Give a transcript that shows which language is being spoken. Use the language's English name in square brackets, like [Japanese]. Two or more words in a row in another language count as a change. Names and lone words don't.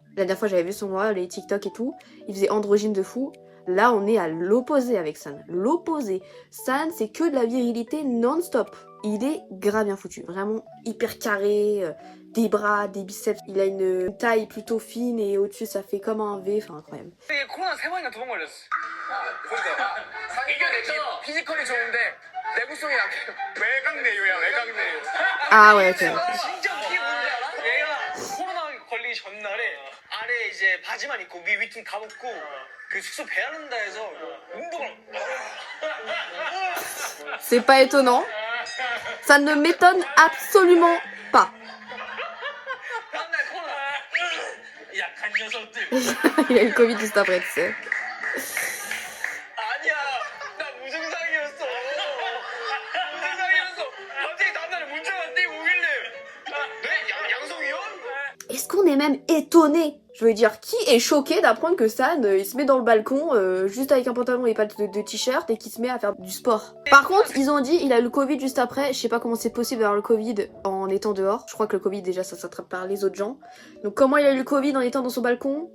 [French] La dernière fois, j'avais vu sur moi les TikTok et tout, il faisait androgyne de fou. Là, on est à l'opposé avec San. L'opposé. San, c'est que de la virilité non-stop. Il est grave bien foutu. Vraiment hyper carré, des bras, des biceps. Il a une taille plutôt fine et au-dessus, ça fait comme un V. Enfin, incroyable. [Korean] 코로나 3번이나 2번 걸렸어. 그러니까 이겨냈죠. 피지컬이 좋은데 내구성이 약해요. 외곽내유야 외곽내유. [French] Ah ouais, ok. [Korean] 진짜 웃긴 뭔지 알아? 얘가 코로나 걸리기 전날에 아래 이제 바지만 입고 위 위통 다 벗고 그 숙소 베란다에다 해서 운동을. [French] C'est pas étonnant. Ça ne m'étonne absolument pas. [Korean] 다음날 코로나. 약한 녀석들. [French] Il a eu le Covid juste après, tu sais. [Korean] 아니야, 나 무증상이었어. 무증상이었어. 갑자기 다음날에 문자가 띄고 오길래. 네? 양성이요? [French] Est-ce qu'on est même étonné? Je veux dire, qui est choqué d'apprendre que San, il se met dans le balcon, juste avec un pantalon et pas de t-shirt, et qu'il se met à faire du sport. Par contre, ils ont dit, il a eu le Covid juste après, je sais pas comment c'est possible d'avoir le Covid en étant dehors. Je crois que le Covid, déjà, ça s'attrape par les autres gens. Donc comment il a eu le Covid en étant dans son balcon?